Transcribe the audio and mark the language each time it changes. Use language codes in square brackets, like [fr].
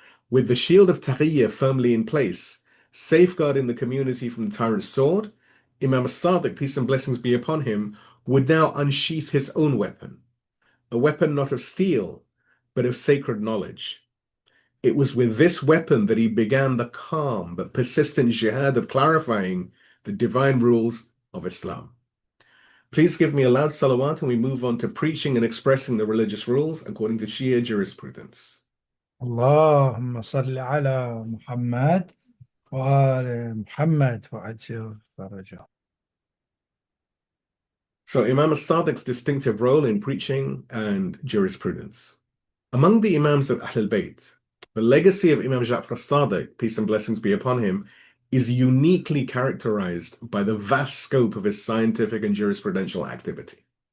[en] With the shield of Taqiyyah firmly in place, safeguarding the community from the tyrant's sword, Imam al-Sadiq, peace and blessings be upon him, would now unsheath his own weapon, a weapon not of steel, but of sacred knowledge. It was with this weapon that he began the calm but persistent jihad of clarifying the divine rules of Islam. Please give me a loud salawat and we move on to preaching and expressing the religious rules according to Shia jurisprudence. [ar] اللهم صل على محمد وآل محمد وعجل فرجه. [en] So Imam al-Sadiq's distinctive role in preaching and jurisprudence. Among the Imams of al-Bayt, the legacy of Imam Jafar al-Sadiq, peace and blessings be upon him, is uniquely characterized by the vast scope of his scientific and jurisprudential activity.